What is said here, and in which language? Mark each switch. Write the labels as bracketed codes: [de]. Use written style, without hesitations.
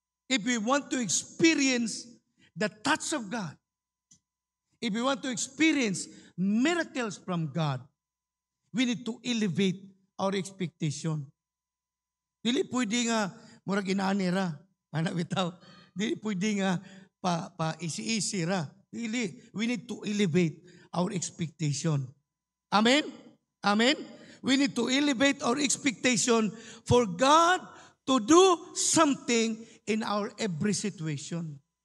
[en] If we want to experience the touch of God, if we want to experience miracles from God, we need to elevate our expectation. [ceb] Dili pwede nga murag inaani ra, anak bitaw. Dili pwede nga pa isi-isi ra. Dili, [en] we need to elevate our expectation. Amen? Amen? We need to elevate our expectation for God to do something in our every situation.